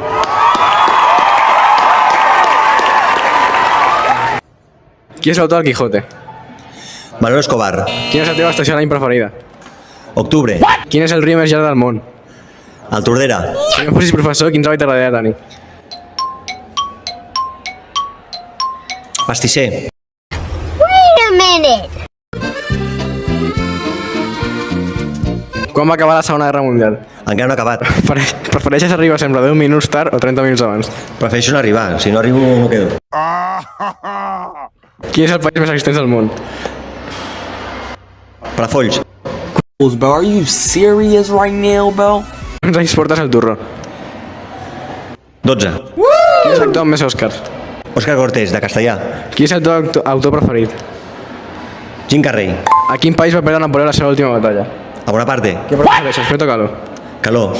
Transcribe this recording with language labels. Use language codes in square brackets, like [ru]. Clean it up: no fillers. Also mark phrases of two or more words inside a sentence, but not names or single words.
[ca] Qui és l'autor del Quijote? Manuel Escobar. Quina és la teva estació de l'any preferida? Octubre. Quin és el riu més llarg del món? El Tordera. Si no fossis professor, quins hàbits t'agradaria tenir? Pastisser. [en] Wait a minute! [ca] Quan va acabar la Segona Guerra Mundial? Encara no ha acabat. Prefereixes arribar sempre 10 minuts tard o 30 minuts abans? Prefereixo no arribar. Si no arribo, no quedo. Quin és el país més extens del món? Palafolls. [en] Bro, are you serious right now, bro? [ca] Quants anys portes el turro? 12. Qui és l'actor amb més Oscars? Òscar Cortés, de Castellà. Qui és el teu autor preferit? Jim Carrey. A quin país va perdre Napoleó la seva última batalla? A Bonaparte. Què prefereixes, fred o calor? Calor.